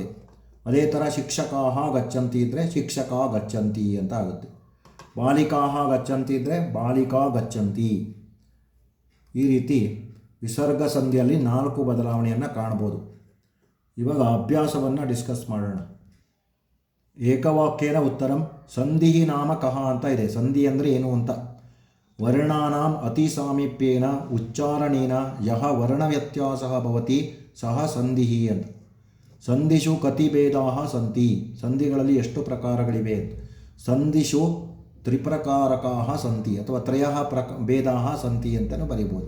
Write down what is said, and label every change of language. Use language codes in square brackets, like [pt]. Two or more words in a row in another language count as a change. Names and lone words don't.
[kn] ಅದೇ ಥರ ಶಿಕ್ಷಕಾಹ ಗಚ್ಚಂತಿ ಇದ್ದರೆ ಶಿಕ್ಷಕ ಗಚ್ಚಂತಿ ಅಂತ ಆಗುತ್ತೆ. [sa] ಬಾಲಿಕಾಹ ಗಚ್ಚಂತಿ ಇದ್ದರೆ ಬಾಲಿಕಾ ಗಚ್ಚಂತಿ. [kn] ಈ ರೀತಿ ವಿಸರ್ಗ ಸಂಧಿಯಲ್ಲಿ 4 ಬದಲಾವಣೆಯನ್ನು ಕಾಣ್ಬೋದು. ಇವಾಗ ಅಭ್ಯಾಸವನ್ನು ಡಿಸ್ಕಸ್ ಮಾಡೋಣ. [sa] ಏಕವಾಕ್ಯೇನ ಉತ್ತರಂ. ಸಂಧಿ ನಾಮ ಕಹ [kn] ಅಂತ ಇದೆ. ಸಂಧಿ ಅಂದರೆ ಏನು ಅಂತ. [sa] ವರ್ಣಾನಾಂ ಅತಿ ಸಾಮೀಪ್ಯೇನ ಉಚ್ಚಾರಣೇನ ಯಹ ವರ್ಣವ್ಯತ್ಯಾಸ ಭವತಿ ಸಹ ಸಂಧಿ ಅಂತ. ಸಂಧಿಷು ಕತಿ ಭೇದಾಃ ಸಂತಿ, [kn] ಸಂಧಿಗಳಲ್ಲಿ ಎಷ್ಟು ಪ್ರಕಾರಗಳಿವೆ? [sa] ಸಂಧಿಷು ತ್ರಿಪ್ರಕಾರಕಾಃ ಸಂತಿ ಅಥವಾ ತ್ರಯಃ ಭೇದಾಃ ಸಂತಿ [kn] ಅಂತಲೂ ಬರೀಬೋದು.